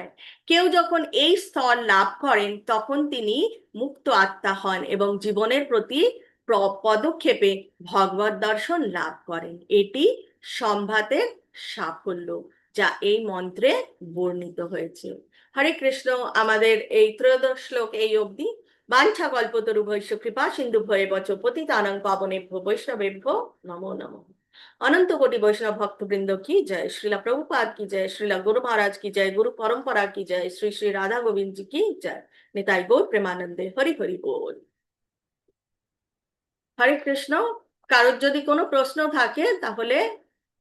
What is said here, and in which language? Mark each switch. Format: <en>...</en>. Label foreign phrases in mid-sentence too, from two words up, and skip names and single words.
<bn>কেউ যখন এই স্তর লাভ করেন তখন তিনি মুক্ত আত্মা হন এবং জীবনের প্রতি পদক্ষেপে ভগবত দর্শন লাভ করেন। এটি সম্ভাতের সাফল্য, যা এই মন্ত্রে বর্ণিত হয়েছে। হরে কৃষ্ণ। আমাদের এই ত্রয়োদশ শ্লোক এই অবধি।</bn> <sa>বাঞ্ছা কল্পতরুভ্যশ্চ কৃপা সিন্ধুভ্যেব চ পতিতানাং পাবনেভ্যো বৈষ্ণবেভ্যো নমো নমঃ।</sa> <hi>अनंत कोटि वैष्णव भक्त वृंद की जय। श्रीला प्रभुपाद की जय। श्रीला गुरु महाराज की जय। गुरु परंपरा की जय। श्री श्री राधा गोविंद जी की जय।</hi> <bn>নিতাই গৌর প্রেমানন্দে হরি হরি বোল। হরে কৃষ্ণ। কারোর যদি কোনো প্রশ্ন থাকে তাহলে</bn>